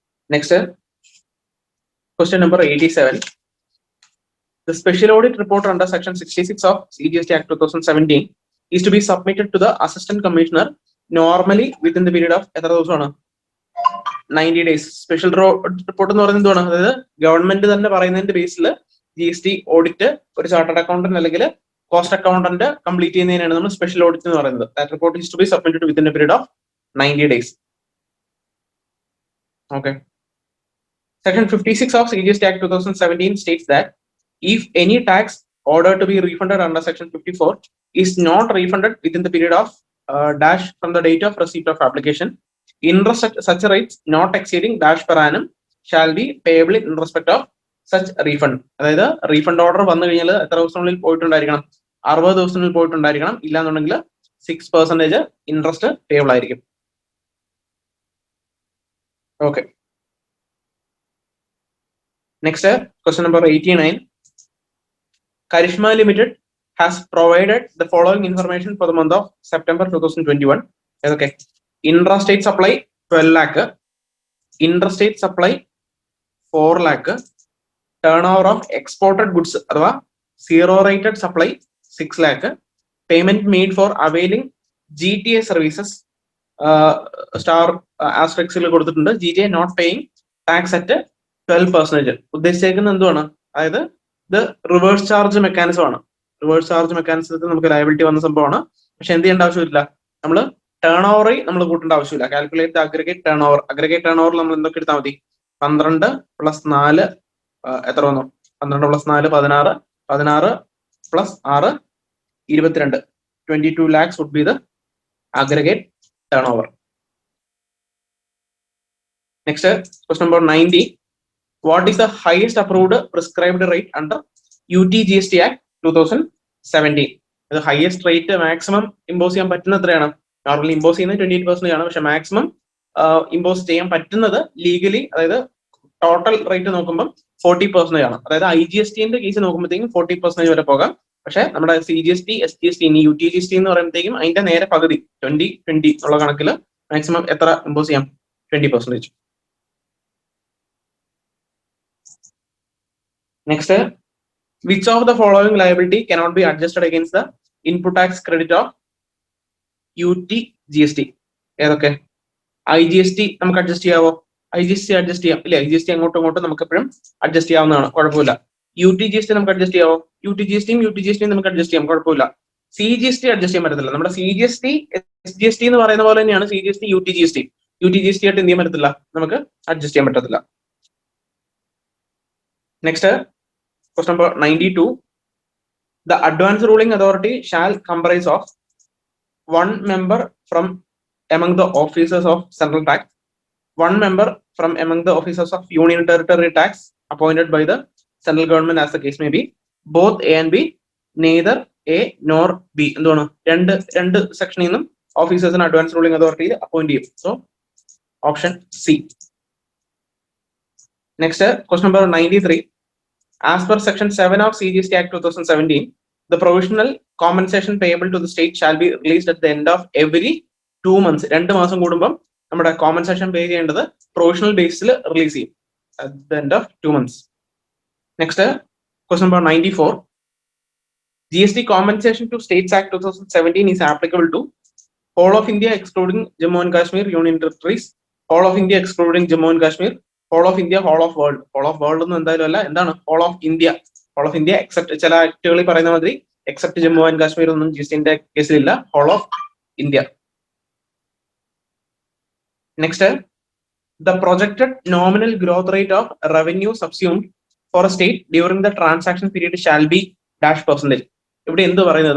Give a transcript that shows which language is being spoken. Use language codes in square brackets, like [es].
[en] Next, question number 87. The special audit report under section 66 of CGST Act 2017 is to be submitted to the Assistant Commissioner normally within the period of [ml] എത്ര ദിവസമാണ്? [en] 90 days. [ml] Special report എന്ന് പറയുന്നത് എന്താണ്? അതായത് government തന്നെ പറയുന്നതിന്റെ ബേസിൽ GST audit ഒരു chartered accountant അല്ലെങ്കിൽ കോസ്റ്റ് അക്കൗണ്ടന്റ് കംപ്ലീറ്റ് ചെയ്യുന്നതിനാണ് നമ്മൾ സ്പെഷ്യൽ ഓഡിറ്റ് എന്ന് പറയുന്നത്. [en] That report is to be submitted within a period of 90 days. Okay. Section 56 of CGST Act 2017 states that if any tax ordered to be refunded under Section 54 is not refunded within the period of dash from the date of receipt of application, interest at such rates not exceeding dash per annum shall be payable in respect of such refund. [ml] അതായത് refund order വന്നു കഴിഞ്ഞാൽ എത്ര ദിവസത്തിനുള്ളിൽ പോയിട്ടുണ്ടായിരിക്കണം? 60 ദിവസത്തിനുള്ളിൽ പോയിട്ടുണ്ടായിരിക്കണം. ഇല്ലാന്നുണ്ടെങ്കിൽ 6% interest payable ആയിരിക്കും. [en] Okay, next question number 89. Karishma Limited has provided the following information for the month of September 2021. Okay. Intrastate supply 12 lakh, interstate supply 4 lakh, turnover of exported goods അഥവാ zero rated supply 6 lakh, payment made for availing GTA services [ml] star ആസ്ട്രിക്സിൽ കൊടുത്തിട്ടുണ്ട്. [en] GTA not paying tax at 12%. [ml] ഉദ്ദേശിച്ചേക്കുന്നത് എന്തുവാണ്? അതായത് ഇത് reverse charge mechanism ആണ്. Reverse charge മെക്കാനിസത്തിൽ നമുക്ക് liability വന്ന സംഭവമാണ്. പക്ഷെ എന്ത് ചെയ്യേണ്ട ആവശ്യമില്ല, നമ്മൾ ടേൺ ഓവറിൽ നമ്മൾ കൂട്ടേണ്ട ആവശ്യമില്ല. [en] Calculate aggregate turnover. [ml] Aggregate turn ഓവറിൽ നമ്മൾ എന്തൊക്കെ എടുത്താൽ മതി? 12 + 4 എത്ര വന്നു? 12 + 4 16, 16 + 6 22. [en] 22 lakhs would be the aggregate turnover. Next, question number 90. What is the highest approved prescribed rate under UT GST Act 2017? The highest rate maximum impose [ml] ചെയ്യാൻ പറ്റുന്ന എത്രയാണ്? നോർമലി ഇമ്പോസ് ചെയ്യുന്നത് 28% ആണ്, പക്ഷെ മാക്സിമം ഇമ്പോസ് ചെയ്യാൻ പറ്റുന്നത് ലീഗലി, അതായത് ടോട്ടൽ റേറ്റ് നോക്കുമ്പോൾ 40% ആണ്. അതായത് IGST കേസ് നോക്കുമ്പോഴത്തേക്കും 40% വരെ പോകാം. പക്ഷെ നമ്മുടെ CGST, SGST, ഇനി UTGST എന്ന് പറയുമ്പോഴത്തേക്കും അതിന്റെ നേരെ പകുതി 20-20 ഉള്ള കണക്കിൽ മാക്സിമം എത്ര ഇമ്പോസ് ചെയ്യാം? 20%. [en] Next, which of the following liability cannot be adjusted against the input tax credit of UTGST? ഏതൊക്കെ? [ml] IGST നമുക്ക് അഡ്ജസ്റ്റ് ചെയ്യാവോ? IGST അഡ്ജസ്റ്റ് ചെയ്യാം ഇല്ലേ? IGST അങ്ങോട്ടും ഇങ്ങോട്ടും നമുക്ക് എപ്പോഴും അഡ്ജസ്റ്റ് ചെയ്യാവുന്നതാണ്, കുഴപ്പമില്ല. UTGST നമുക്ക് അഡ്ജസ്റ്റ് ചെയ്യാവോ? UTGST നമുക്ക് അഡ്ജസ്റ്റ് ചെയ്യാം, കുഴപ്പമില്ല. CGST അഡ്ജസ്റ്റ് ചെയ്യാൻ പറ്റത്തില്ല. നമ്മുടെ CGST, SGST എന്ന് പറയുന്ന പോലെ തന്നെയാണ് CGST, UTGST. UTGST ആയിട്ട് എന്ത് ചെയ്യാൻ പറ്റത്തില്ല? നമുക്ക് അഡ്ജസ്റ്റ് ചെയ്യാൻ പറ്റത്തില്ല. [en] Next, question number 92. The advance ruling authority shall comprise of one member from among the officers of central tax, one member from among the officers of union territory tax appointed by the central government as the case may be, both A and B, neither A nor B. [ml] എന്താണ്? രണ്ട് സെക്ഷനിൽ നിന്നും ഓഫീസേഴ്സിന് advance ruling അതോറിറ്റിയിൽ appoint ചെയ്യും. [en] So option C. Next, question number 93. As per section 7 of CGST Act 2017, the provisional compensation payable to the state shall be released at the end of every 2 months. [ml] 2 മാസം കൂടുമ്പോൾ നമ്മുടെ compensation പേ ചെയ്യേണ്ടത് provisional ബേസിൽ release ചെയ്യും [en] at the end of 2 months. Next, question number 94. GST compensation to States Act 2017 is applicable to whole of India excluding Jammu and Kashmir, Union Territories, whole of India excluding Jammu and Kashmir, whole of India, whole of world. [ml] Whole of world ഒന്നും എന്തായാലും അല്ല, എന്താണ് whole of India? Whole of India except ചില ആക്ടുകളിൽ പറയുന്ന മാതിരി except Jammu and Kashmir ഒന്നും GST കേസിലില്ല, whole of India. [en] Next, the projected nominal growth rate of revenue subsumed for a state during the transaction period shall be %. [ml] ഇവിടെ എന്ത് പറയുന്നത്?